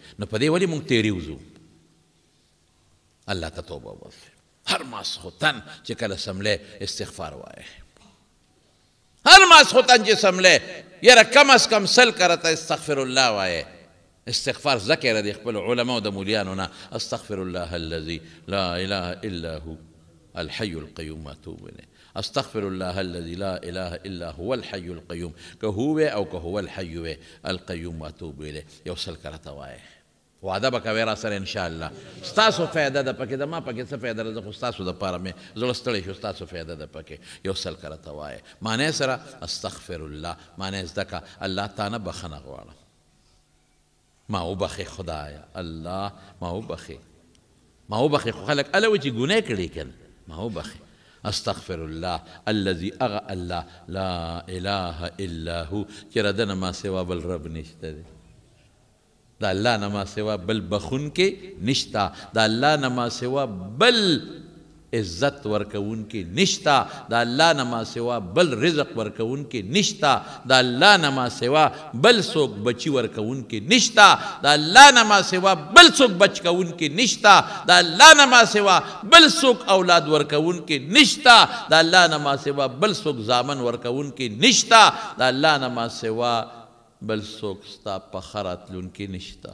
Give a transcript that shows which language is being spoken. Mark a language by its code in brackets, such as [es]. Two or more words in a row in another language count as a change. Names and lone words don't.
[ps] نو په دې ولې موږ تېرې وځو؟ الله ته توبه وباسئ. هر ماسخوتن چې کله سملی استغفار وایه، هر ماسخوتن چې سملی یاره کم از کم 100 کرته [ar] استغفر الله [ps] وایه. استغفار ذکر دی خپل علماء د مولیانو نه، [ar] استغفر الله الذي لا اله الا هو الحي القيوم واتوب الیه، استغفر الله الذي لا اله الا هو الحي القيوم، که هو او که هو الحي القيوم واتوب الیه. [ps] یو 100 کرته وایه. وعده به کوئ را سره انشاءالله. ستاسو فایده ده پکې، د ما پکې څه فایده ده، زه خو ستاسو دپاره مې زړه ستړی شو، ستاسو فایده ده پکې. یو 100 کرته وایه معنی سره [ar] استغفر الله، [ps] معنی زده که الله تا نه بخښنه غواړم، ما وبخې خدایه، الله ما وبخې، ما وبخې. خو خلک هله وایي چې ګناه کړې که نه، ما وبخې. [ar] استغفر الله الذي اغه الله لا اله الا هو، [ps] چې د نه ما سوا بل رب نشته دی، د الله نه ما سوا بل بخونکی نشته، د الله نه ما سوا بل عزت ورکوونکی نشته، د الله نه ما سوا بل رزق ورکوونکی نشته، د الله نه ما سوا بل څوک بچي ورکوونکی نشته، د الله نه ما سوا بل څوک بچ کوونکی نشته، د الله نه ما سوا بل څوک اولاد ورکوونکی نشته، د الله نه ما سوا بل څوک زامن ورکوونکی نشته، د الله نه ما سوا بل څوک ستا په ښه راتلونکي نشته.